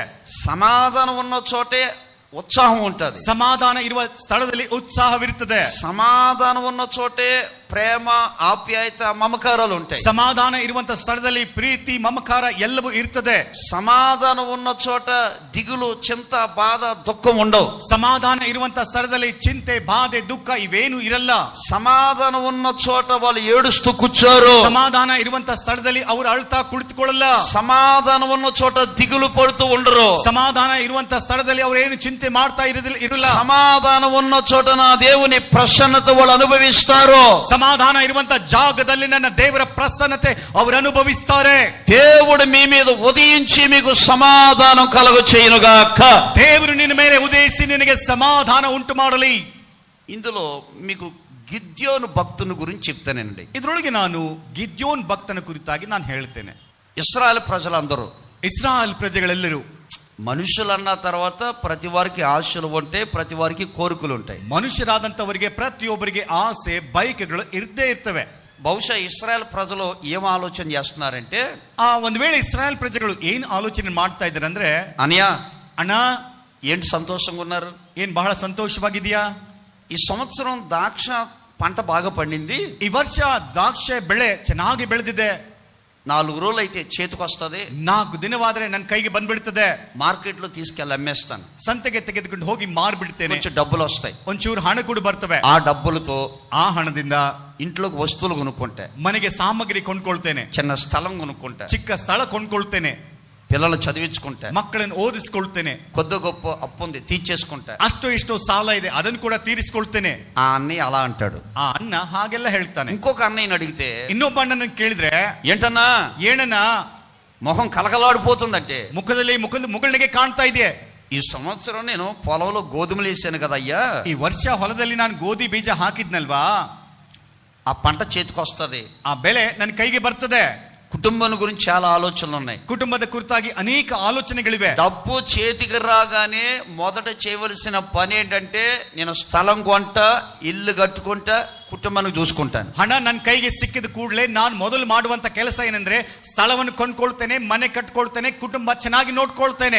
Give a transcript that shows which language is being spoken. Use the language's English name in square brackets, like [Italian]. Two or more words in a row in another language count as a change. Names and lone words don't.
[Telugu] సమాధానం ఉన్న చోటే ఉత్సాహం ఉంటది. [Kannada] ಸಮಾಧಾನ ಇರುವ ಸ್ಥಳದಲ್ಲಿ ಉತ್ಸಾಹವಿರ್ತದೆ. [Telugu] సమాధానం ఉన్న చోటే ప్రేమ, ఆప్యాయత, మమకారాలు ఉంటాయి. [Kannada] ಸಮಾಧಾನ ಇರುವಂತ ಸ್ಥಳದಲ್ಲಿ ಪ್ರೀತಿ, ಮಮಕಾರ ಎಲ್ಲವೂ ಇರ್ತದೆ. [Telugu] సమాధానం ఉన్న చోట దిగులు, చింత, బాధ, దుఃఖం ఉండవు. [Kannada] ಸಮಾಧಾನ ಇರುವಂತ ಸ್ಥಳದಲ್ಲಿ ಚಿಂತೆ, ಬಾಧೆ, ದುಃಖ ಇವೇನು ಇರಲ್ಲ. [Telugu] సమాధానం ఉన్న చోట వాళ్ళు ఏడుస్తూ కూర్చోరు. [Kannada] ಸಮಾಧಾನ ಇರುವಂತ ಸ್ಥಳದಲ್ಲಿ ಅವರು ಅಳ್ತಾ ಕುಳಿತುಕೊಳ್ಳಲ್ಲ. [Telugu] సమాధానం ఉన్న చోట దిగులు పడుతూ ఉండరు. [Kannada] ಸಮಾಧಾನ ಇರುವಂತ ಸ್ಥಳದಲ್ಲಿ ಅವರು ಏನು ಚಿಂತೆ ಮಾಡ್ತಾ ಇರಲ್ಲ. [Telugu] సమాధానం ఉన్న చోట నా దేవుని ప్రసన్నత వాళ్ళు అనుభవిస్తారు. [Kannada] ಸಮಾಧಾನ ಇರುವಂತ ಜಾಗದಲ್ಲಿ ನನ್ನ ದೇವರ ಪ್ರಸನ್ನತೆ ಅವರು ಅನುಭವಿಸ್ತಾರೆ. [Telugu] దేవుడు మీ మీద ఉదయించి మీకు సమాధానం కలుగ చేయనుగాక. [Kannada] ದೇವರು ನಿನ್ನ ಮೇಲೆ ಉದಯಿಸಿ ನಿನಗೆ ಸಮಾಧಾನ ಉಂಟು ಮಾಡಲಿ. [Telugu] ఇందులో మీకు గిద్యోను భక్తుని గురించి చెప్తానండి. [Kannada] ಇದರೊಳಗೆ ನಾನು ಗಿದ್ಯೋನ್ ಭಕ್ತನ ಕುರಿತಾಗಿ ನಾನು ಹೇಳ್ತೇನೆ. [Telugu] ఇశ్రాయేలు ప్రజలందరూ, [Kannada] ಇಸ್ರಾಯೇಲ್ ಪ್ರಜೆಗಳೆಲ್ಲರೂ [Telugu] మనుషులు అన్న తర్వాత ప్రతి వారికి ఆశలు ఉంటాయి, ప్రతి వారికి కోరికలు ఉంటాయి. [Kannada] ಮನುಷ್ಯರಾದಂತವರಿಗೆ ಪ್ರತಿಯೊಬ್ಬರಿಗೆ ಆಸೆ ಬಯಕೆಗಳು ಇರ್ದೇ ಇರ್ತವೆ. [Telugu] బహుశా ఇశ్రాయేల్ ప్రజలు ఏం ఆలోచన చేస్తున్నారంటే, [Kannada] ಒಂದ್ ವೇಳೆ ಇಸ್ರಾಯೇಲ್ ಪ್ರಜೆಗಳು ಏನ್ ಆಲೋಚನೆ ಮಾಡ್ತಾ ಇದ್ದಾರೆ ಅಂದ್ರೆ, [Telugu] అనియా [Kannada] ಅಣ್ಣ [Telugu] ఏంటి సంతోషంగా ఉన్నారు, [Kannada] ಏನ್ ಬಹಳ ಸಂತೋಷವಾಗಿದೆಯಾ, [Telugu] ఈ సంవత్సరం ద్రాక్ష పంట బాగా పండింది, [Kannada] ಈ ವರ್ಷ ದ್ರಾಕ್ಷೆ ಬೆಳೆ ಚೆನ್ನಾಗಿ ಬೆಳೆದಿದೆ, [Telugu] 4 రోజులు అయితే చేతికి వస్తుంది, [Kannada] 4 ದಿನವಾದ್ರೆ ನನ್ನ ಕೈಗೆ ಬಂದ್ಬಿಡ್ತದೆ, [Telugu] మార్కెట్ లో తీసుకెళ్ళి అమ్మేస్తాను, [Kannada] ಸಂತೆಗೆ ತೆಗೆದುಕೊಂಡು ಹೋಗಿ ಮಾರ್ಬಿಡ್ತೇನೆ, [Telugu] కొంచెం డబ్బులు వస్తాయి, [Kannada] ಒಂಚೂರು ಹಣ ಕೂಡ ಬರ್ತವೆ, [Telugu] ఆ డబ్బులతో [Kannada] ಆ ಹಣದಿಂದ [Telugu] ఇంట్లోకి వస్తువులు కొనుక్కుంటే, [Kannada] ಮನೆಗೆ ಸಾಮಗ್ರಿ ಕೊಂಡ್ಕೊಳ್ತೇನೆ, [Telugu] చిన్న స్థలం కొనుక్కుంటే, [Kannada] ಚಿಕ್ಕ ಸ್ಥಳ ಕೊಂಡ್ಕೊಳ್ತೇನೆ, [Telugu] పిల్లలు చదివించుకుంటే, [Kannada] ಮಕ್ಕಳನ್ನು ಓದಿಸ್ಕೊಳ್ತೇನೆ, [Telugu] కొద్ది గొప్ప అప్పు ఉంది తీర్చేసుకుంటే, [Kannada] ಅಷ್ಟು ಇಷ್ಟು ಸಾಲ ಇದೆ ಅದನ್ನು ಕೂಡ ತೀರಿಸ್ಕೊಳ್ತೇನೆ. [Telugu] ఆ అన్నయ్య అలా అంటాడు. [Kannada] ಆ ಅಣ್ಣ ಹಾಗೆಲ್ಲ ಹೇಳ್ತಾನೆ. [Telugu] ఇంకొక అన్నయ్యని అడిగితే, [Kannada] ಇನ್ನೊಬ್ಬ ಅಣ್ಣನ ಕೇಳಿದ್ರೆ, [Telugu] ఏంటన్నా [Kannada] ಏನಣ್ಣ [Telugu] మొహం కలకలాడిపోతుందంటే, [Kannada] ಮುಖದಲ್ಲಿ ಮುಗುಳ್ನಿಗೆ ಕಾಣ್ತಾ ಇದೆ, [Telugu] ఈ సంవత్సరం నేను పొలంలో గోధుమలు వేసాను కదా అయ్యా, [Kannada] ಈ ವರ್ಷ ಹೊಲದಲ್ಲಿ ನಾನು ಗೋಧಿ ಬೀಜ ಹಾಕಿದ್ನಲ್ವಾ, [Telugu] ఆ పంట చేతికి వస్తుంది, [Kannada] ಆ ಬೆಳೆ ನನ್ನ ಕೈಗೆ ಬರ್ತದೆ. [Telugu] కుటుంబం గురించి చాలా ఆలోచనలు ఉన్నాయి, [Kannada] ಕುಟುಂಬದ ಕುರಿತಾಗಿ ಅನೇಕ ಆಲೋಚನೆಗಳಿವೆ. [Telugu] డబ్బు చేతికి రాగానే మొదట చేయవలసిన పని ఏంటంటే, నేను స్థలం కొంట, ఇల్లు కట్టుకుంటా, కుటుంబాన్ని చూసుకుంటాను. [Kannada] ಹಣ ನನ್ನ ಕೈಗೆ ಸಿಕ್ಕಿದ ಕೂಡಲೇ ನಾನು ಮೊದಲು ಮಾಡುವಂತ ಕೆಲಸ ಏನಂದ್ರೆ, ಸ್ಥಳವನ್ನು ಕೊಂಡ್ಕೊಳ್ತೇನೆ, ಮನೆ ಕಟ್ಕೊಳ್ತೇನೆ, ಕುಟುಂಬ ಚೆನ್ನಾಗಿ ನೋಡ್ಕೊಳ್ತೇನೆ.